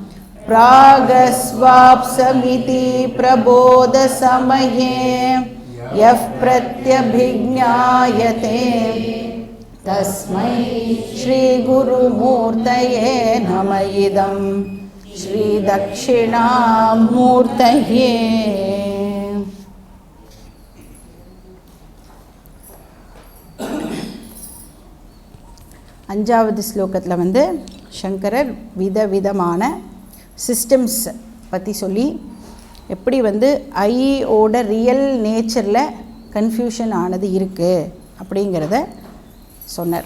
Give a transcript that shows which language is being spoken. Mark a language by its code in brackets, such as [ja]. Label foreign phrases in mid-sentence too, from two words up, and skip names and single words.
[sa] प्रागस्वाप्समिति प्रबोधसमये यः प्रत्यभिज्ञायते तस्मै श्रीगुरुमूर्तये नमः। इदं श्रीदक्षिणामूर्तये। [ta] அஞ்சாவது ஸ்லோகத்தில் வந்து சங்கரர் விதவிதமான சிஸ்டம்ஸ் பற்றி சொல்லி எப்படி வந்து ஐயோட [en] real nature [ta] கன்ஃபியூஷன் ஆனது இருக்குது அப்படிங்கிறத சொன்னார்.